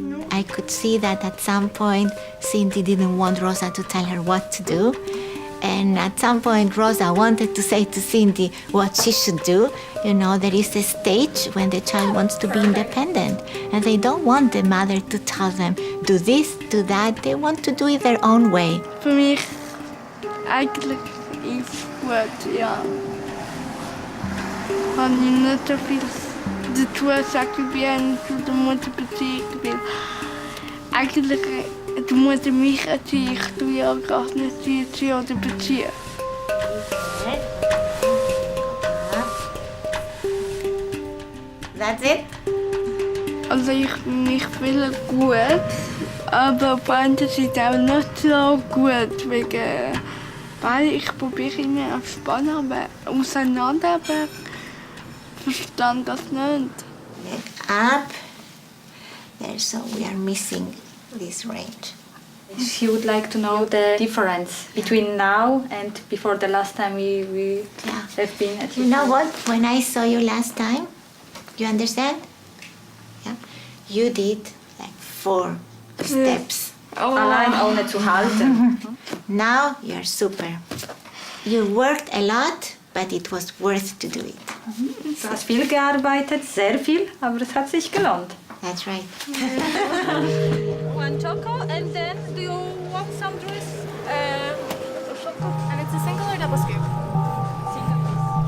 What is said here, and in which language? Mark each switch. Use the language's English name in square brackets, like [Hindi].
[English] I could see that at some point Cindy didn't want Rosa to tell her what to do. And at some point Rosa wanted to say to Cindy what she should do. You know, there is a stage when the child wants to be independent. And they don't want the mother to tell them, do this, do that. They want to do it their own way. [German] Für mich eigentlich ist gut, ja. Habe ich nicht so viel zu tun, sage ich bin zu der Mutterbeziehung, weil eigentlich die Mutter mich erzieht, ich tue ja gar nicht sie erziehen oder beziehen. [English] That's it? [German] Also ich fühle gut, aber auf der anderen Seite auch nicht so gut, wegen, weil ich probiere immer auf Spannung, aber auseinander, aber verstand das nicht. [English] Up. There, so we are missing this range. She would like to know the difference between now and before the last time we have been at You know what? When I saw you last time, You understand? Yeah. You did like 4 steps. [German] Allein ohne zu halten. [English] Now you're super. You worked a lot, but it was worth to do it. [German] Du hast viel gearbeitet, sehr viel, aber es hat sich gelohnt. [English] That's right. One choco, and then do you want some juice? Choco. And it's a single or double scoop? Single, please.